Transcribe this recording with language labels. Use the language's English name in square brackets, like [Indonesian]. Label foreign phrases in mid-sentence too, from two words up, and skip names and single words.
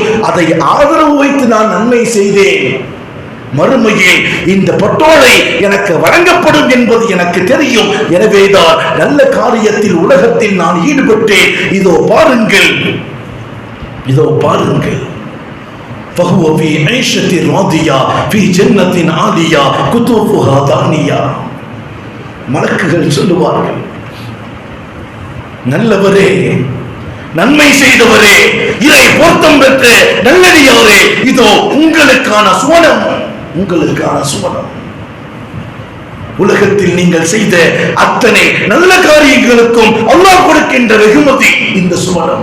[Tamil] அதை ஆதரவு வைத்து நான் நன்மை செய்தேன். மறுமையில் இந்த பட்டோலை எனக்கு வழங்கப்படும் என்பது எனக்கு தெரியும். எனவேதான் நல்ல காரியத்தில் உலகத்தில் நான் ஈடுபட்டேன். இதோ பாருங்கள், இதோ பாருங்கள். [Arabic] فهو في عيشة راضية في جنة عالية قطوفها دانية. [Tamil] மலக்குகள் சொல்லுவார்கள், நல்லவரே, நன்மை செய்தவரே, இறை பொருத்தம் பெற்ற நல்லடியாரே, இதோ உங்களுக்கான சுவனம், உங்களுக்கான சுவனம். உலகத்தில் நீங்கள் செய்த அத்தனை நல்ல காரியங்களுக்கும் அல்லாஹ் கொடுக்கின்ற வெகுமதி இந்த சுவனம்.